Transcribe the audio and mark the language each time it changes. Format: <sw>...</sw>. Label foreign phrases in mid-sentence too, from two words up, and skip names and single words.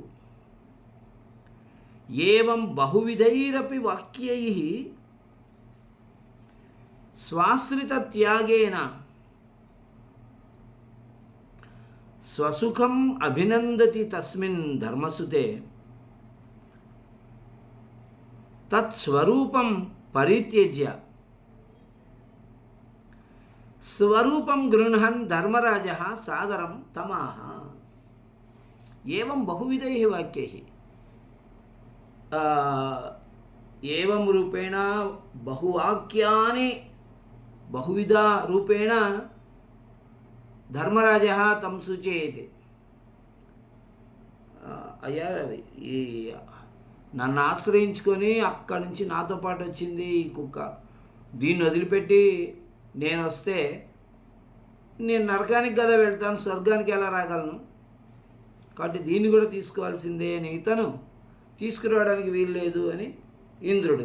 <sa>एवं बहुविधैरपि वाक्यैः स्वाश्रितत्यागेन स्वसुखम् अभिनन्दति तस्मिन् धर्मसुते तत्स्वरूपं परित्यज्य स्वरूपं गृह्णन् धर्मराजः सादरं तमाह। ఏవం బహువిధైః వాక్యైః ఏవం రూపేణ బహువాక్యాని బహువిధ రూపేణ ధర్మరాజः తం సూచయతి.</sa> <te>అయ్యా, ఈ నన్ను ఆశ్రయించుకొని అక్కడి నుంచి నాతో పాటు వచ్చింది ఈ కుక్క, దీన్ని వదిలిపెట్టి నేను వస్తే నేను నరకానికి కదా వెళ్తాను, స్వర్గానికి ఎలా రాగలను, కాబట్టి దీన్ని కూడా తీసుకోవాల్సిందే అని ఇతను తీసుకురావడానికి వీలు లేదు అని ఇంద్రుడు.</te>